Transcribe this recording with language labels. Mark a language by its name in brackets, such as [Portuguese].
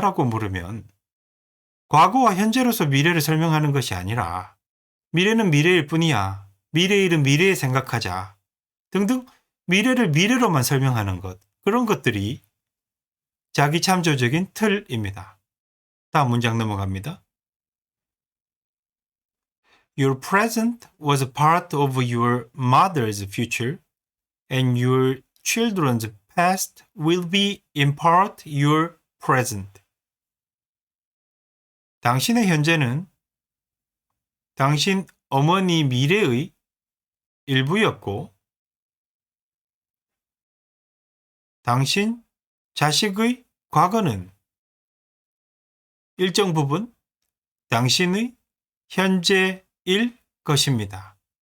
[Korean] 라고 물으면 과거와 현재로서 미래를 설명하는 것이 아니라 미래는 미래일 뿐이야. 미래의 일은 미래에 생각하자. 등등 미래를 미래로만 설명하는 것. 그런 것들이 자기 참조적인 틀입니다. 다음 문장 넘어갑니다. [English] Your present was a part of your mother's future, and your children's past will be in part your present. [Korean] 당신의 현재는 당신 어머니 미래의 일부였고, 당신 자식의 과거는 일정 부분 당신의 현재일 것입니다.